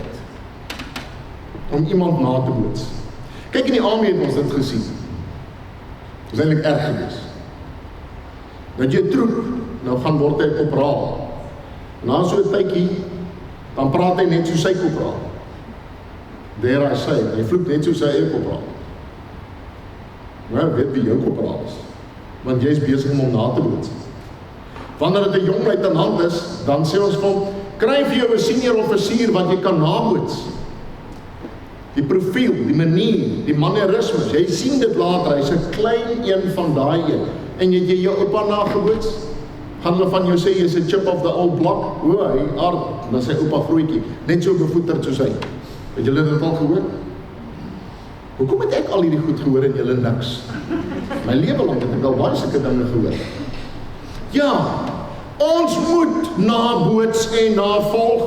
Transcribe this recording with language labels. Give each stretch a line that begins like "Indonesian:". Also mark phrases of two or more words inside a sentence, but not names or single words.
Afrikaans: Om iemand na te boots? Kyk, in die army het ons dit gesien. Dit is eintlik erg gewees. Dat jy troep, nou gaan word hy kopraal. Na so 'n tydjie, dan praat hy net so sy kopraal.
English: There I say,
Afrikaans: hy vloek net so sy eie kopraal. Nou, weet wie jou kopraal is, want jy is besig om hom na te boots. Wanneer dit 'n jong luitenant is, dan sê ons van, kry vir jou 'n senior offisier wat jy kan naboots. Die profiel, die manier, die manierismes, jy sien dit later, hy is 'n klein een van daai een. En jy jou oupa nageboots, gaan hulle van jou sê, jy is 'n
English: chip of the old block,
Afrikaans: hy aard, dan sy oupa grootjie, net so bevoeterd soos hy. Het julle dit al gehoor? Hoekom het ek al hierdie goed gehoor en julle niks? My lewe lang het ek al baie sulke dinge gehoor. Ja, ons moet naboots en navolg.